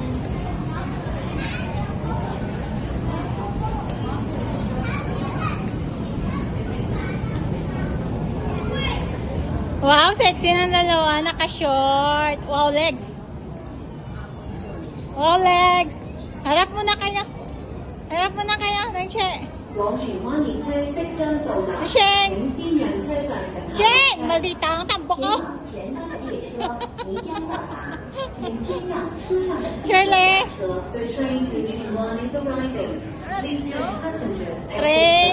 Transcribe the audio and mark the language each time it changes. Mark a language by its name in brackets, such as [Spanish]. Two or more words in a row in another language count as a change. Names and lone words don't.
[Filipino] Wow, sexy ng dalawa. Naka-short. Wow, legs. Wow, legs. Harap mo na kayo. Harap mo na kayo. Nang Che. [Cantonese] 往荃灣列車即將到達， Sheng! 請先讓車上乘客 [Filipino] Sheng! Malita ang tambo ko. [Cantonese] 前方前方的列車即將到達，請先讓車上的乘客 Shirley! 下車。 [English] The train to Chengwan is arriving. Please let passengers exit Tre!